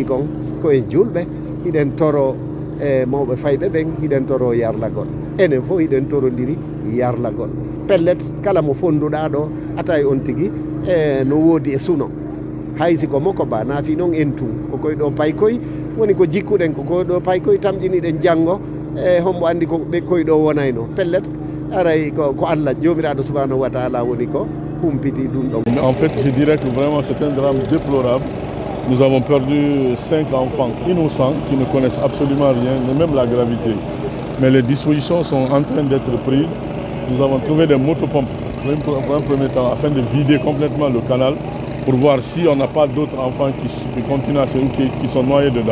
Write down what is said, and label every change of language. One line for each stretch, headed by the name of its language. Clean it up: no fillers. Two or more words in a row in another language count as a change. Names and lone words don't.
Fula: kon ko en julɓe hiɗen toro e mawɓe fayɓe ɓen hiɗen toro yarlagol enen fof hiɗen torodiri yarlagol pellet kala mo fonduɗa ɗo atay on tigui e no woodi e suno haysi ko makko ba naafi noon en tun kokoye ɗo paykoy woni ko jikkuɗen kokoye ɗo paykoy tamƴiniɗen janggo e hombo andi ko ɓe koye ɗo wonayno pellet aray ko Allah jomiraɗo subhanahu wa taala woni ko humpiti ɗum ɗon.
French: En fait, je dirais que vraiment c'est un drame déplorable. Nous avons perdu 5 enfants innocents qui ne connaissent absolument rien, ni même la gravité. Mais les dispositions sont en train d'être prises. Nous avons trouvé des motopompes pour un premier temps afin de vider complètement le canal pour voir si on n'a pas d'autres enfants qui continuent à qui sont noyés dedans.